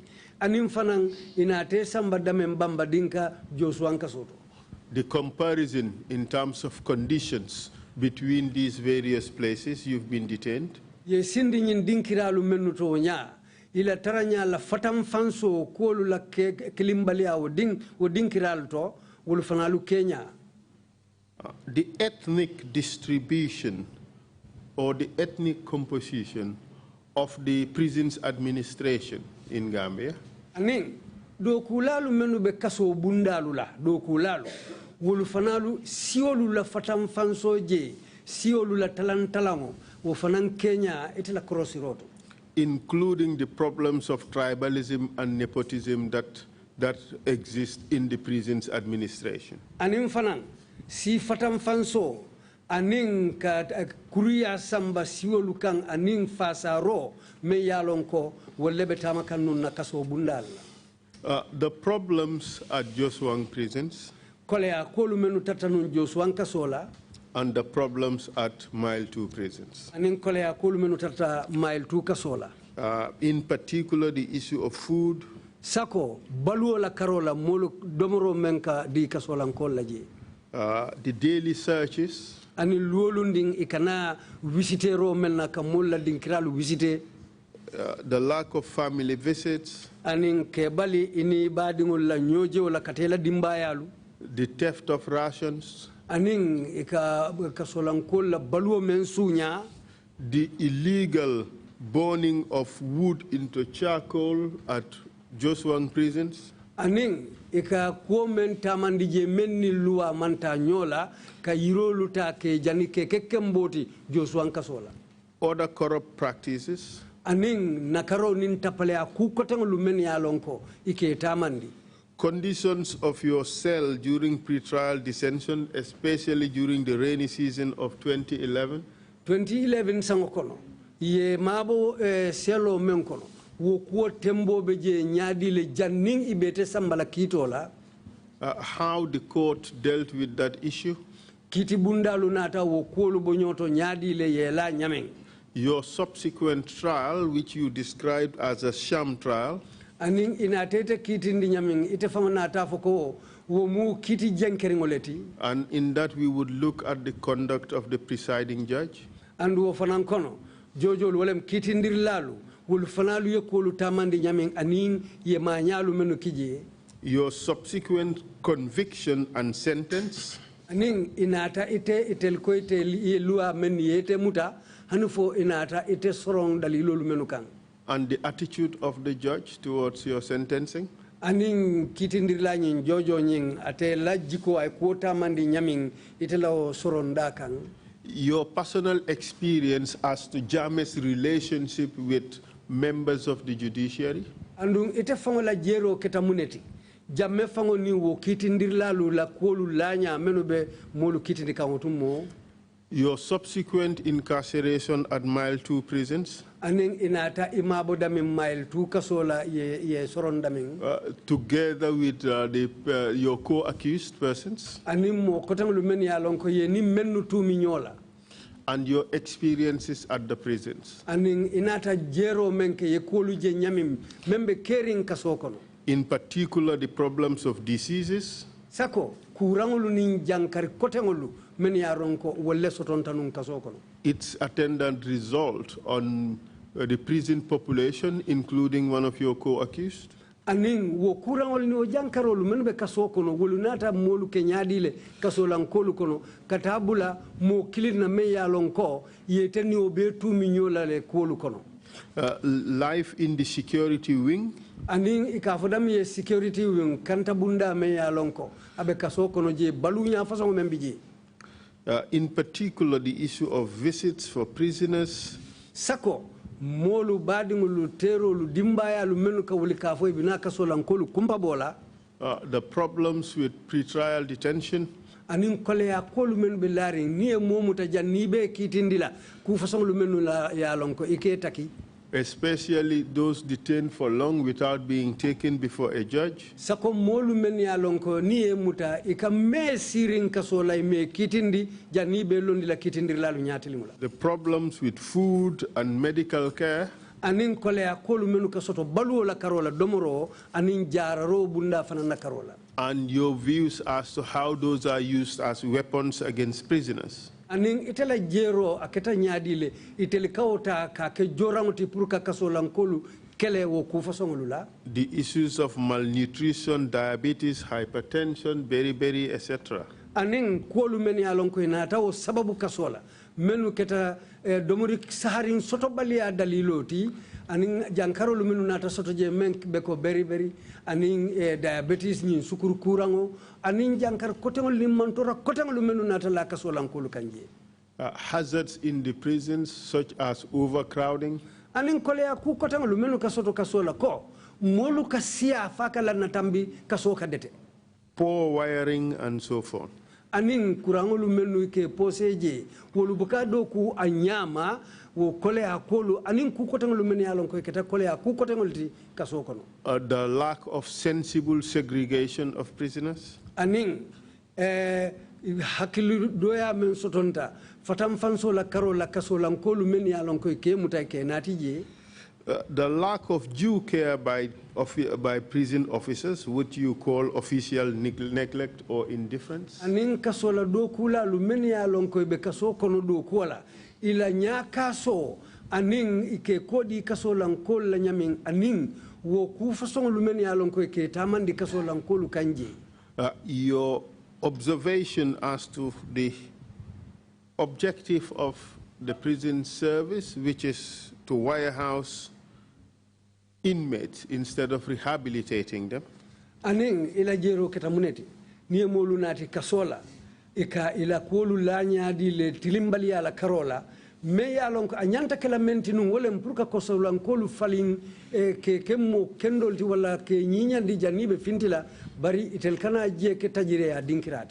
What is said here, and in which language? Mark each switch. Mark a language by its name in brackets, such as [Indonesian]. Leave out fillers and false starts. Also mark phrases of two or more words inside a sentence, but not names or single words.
[Mandingo] Anim fanang inate samba dame Mandinka Joswang kasoto. [English] The comparison in terms of conditions between these various places you've been detained. [Mandingo] Ye sindi nyin dinkiralu menuto nya ila taranya la fatam fanso kolu la kilimbalia o dinkiralu to wolu fanalu Kenya. [English] The ethnic distribution or the ethnic composition of the prisons administration in Gambia. [Mandingo] Aning do kulalu menu be kaso bundalu la do kulalu wolu fanalu siolu la fatam fanso je siolu la talantalango wo fanan Kenya itela crossi roto, [English] including the problems of tribalism and nepotism that exist in the prisons administration. [Mandingo] Anin fanan si fatam fanso anin ka kuriya samba siolu kan anin fasaro me yalonko wolle betama kan nun na kaso bundal. [English] The problems at Joswang prisons and the problems at Mile 2 prisons. In particular, the issue of food. [Mandingo] Sako baluola karola molu domoro menka di kasolan kollaje. [English] The daily searches. [Mandingo] Ani luolunding ikana visitero melna kamulla dinkiralu visite. [English] The lack of family visits. [Mandingo] Anin kebali ini badingol la nyoje wala katela dimbayalu. [English] The theft of rations. [Mandingo] Anin ika kasolankol la baluo mensunya. [English] The illegal burning of wood into charcoal at Joswang prisons. [Mandingo] Anin ika kuomen tamandije menni luwa manta nyola ka yirolu ta ke janike kekemboti Joswang kasola. [English] Other corrupt practices. [Mandingo] Aning nakaro nin tapale akukotang lumeni alonko ike tamandi. [English] Conditions of your cell during pretrial detention, especially during the rainy season of 2011. [Mandingo] 2011 sangokono ye mabo selo menkono wo ko tembo beje nyaadi le janning ibete sambala kitola. [English] How the court dealt with that issue. [Mandingo] Kiti bundalu nata wo ko lu bonyoto nyaadi le yela nyameng. [English] Your subsequent trial, which you described as a sham trial, [Mandingo] aning inatete kiti ndi nyaming ite famanata foko wo mu kiti jenkeringoleti. [English] And in that we would look at the conduct of the presiding judge. [Mandingo] And wo fanankono jojo wolem kiti ndir lalu wol fanalu yekolu tamandi nyaming aning ye manyalu menu kije. [English] Your subsequent conviction and sentence. [Mandingo] Aning inata ite itel ko ite lua men yete muta hanufo inata ite sorong dalilolu menu kan. [English] And the attitude of the judge towards your sentencing. [Mandingo] Aning kitindirla nyin jojo nyin ate lajiko ay quota mandi nyaming itela soronda kan. [English] Your personal experience as to Janneh's relationship with members of the judiciary. [Mandingo] Andung ite fango la jero ketamuneti. Jamme fango ni wo kitindirla lu la kolu lanya menube molu kitindika otumo. [English] Your subsequent incarceration at Mile 2 prisons. [Mandingo] Aning inata imabo dami Mile 2 kasola ye soron daming. [English] Together with your co-accused persons. [Mandingo] Anim mo kotang lumeni alonko ye ni menu tu minyola. [English] And your experiences at the prisons. [Mandingo] Aning inata jero menke ye kolu je nyamim membe caring kasokono. [English] In particular, the problems of diseases. [Mandingo] sako kurangolu nin jankari kotengolu men ya ronko wolle sotonta nun kaso kono. [English] Its attendant result on the prison population, including one of your co-accused? [Mandingo] Aning wo kurangol ni o jankarolu men be kaso kono wolu nata molu ke nyaadile kaso lankolu kono katabula mo kilina me ya lonko yeteni o be tumi nyola le kolu kono. [English] Life in the security wing? [Mandingo] Aning ikafodam ye [English] security wing [Mandingo] kanta bunda me ya lonko abe kaso kono je balunya façon membiji. [English] In particular, the issue of visits for prisoners? [Mandingo] Sako molu badingulu terolu dimbaya lu menu ka wuli kafo ibina kaso lankolu kumpa bola. [English] The problems with pretrial detention? [Mandingo] Anin kole ya kolu menu belari ni e momuta janibe kitindila ku façon lu menu la ya lonko ike taki. [English] Especially those detained for long without being taken before a judge? [Mandingo] Sako molu men ya lonko ni e muta ika me sirin kaso lay me kitindi janibe londi la kitindi lalu nyati limula. [English] The problems with food and medical care? [Mandingo] Anin kole ya kolu menu kasoto baluo la karola domoro anin jararo bunda fanana karola. [English] And your views as to how those are used as weapons against prisoners? [Mandingo] Aning itela jero aketa nyadile iteli kawta ka ke joranguti pour ka kaso lankolu kele wo ku fasongolula. [English] The issues of malnutrition, diabetes, hypertension, beriberi, etc. [Mandingo] Aning kolu men ya lonko inata o sababu kasola menu keta domori saharin soto balia daliloti aning jankarolu menu nata soto je men beko beriberi aning diabetes ni sukuru kurango aning jankar kotengol ni mantora kotengol menu nata la kasola nkolu kanje. [English] Hazards in the prisons such as overcrowding? [Mandingo] Aning kole ya ku kotengol menu kasoto kasola ko molu kasia fakala natambi kaso kadete. [English] Poor wiring and so forth. [Mandingo] Aning kurangolu menu ke poseje wolu bukado ku anyama wo kole akolu aning ku kotengolu menu yalon ko keta kole aku kotengol ti kaso kono. [English] The lack of sensible segregation of prisoners? [Mandingo] Aning hakilu doya men sotonta fatam fanso la karo la kaso lankolu menu yalon ko ke muta ke natije. [English] The lack of due care by prison officers, what you call official neglect or indifference? [Mandingo] Anin kasola do kula lumeni ya lonko be kaso kono do kula ila nya kaso anin ike kodi kaso lankol la nyamin anin wo ku fason lumeni ya lonko ke tamandi kaso lankolu kanje. [English] Your observation as to the objective of the prison service, which is to warehouse inmates instead of rehabilitating them? [Mandingo] Aning ila jero ketamuneti niye molu nati kasola ika ila kuolu lanya di le tilimbali ala karola me ya lonko anyanta kala menti nun wole mpurka kosola nkolu falin ke kemmo kendolti wala ke nyinya di janibe fintila bari itel kana je ke tajire ya dinkirati.